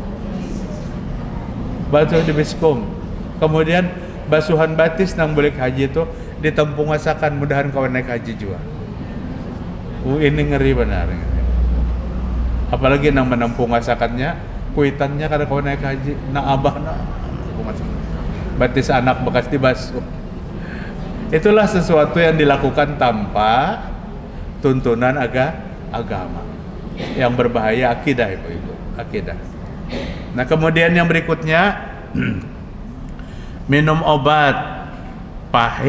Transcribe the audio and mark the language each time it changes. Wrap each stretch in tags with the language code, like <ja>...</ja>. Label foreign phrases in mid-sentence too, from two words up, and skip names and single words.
<id>Basuh di baskom.</id> <bjn>Kemudian basuhan batis nang bulik haji itu ditempung masakan, mudahan kawan naik haji juga. Ini ngeri benar. Apalagi nang menampung masakannya, kuitannya kada kawan naik haji, na abah na batis anak bekas dibasuh.</bjn> <id>Itulah sesuatu yang dilakukan tanpa tuntunan agama. Yang berbahaya akidah, ibu-ibu, akidah. Nah, kemudian yang berikutnya minum obat pahit.</id>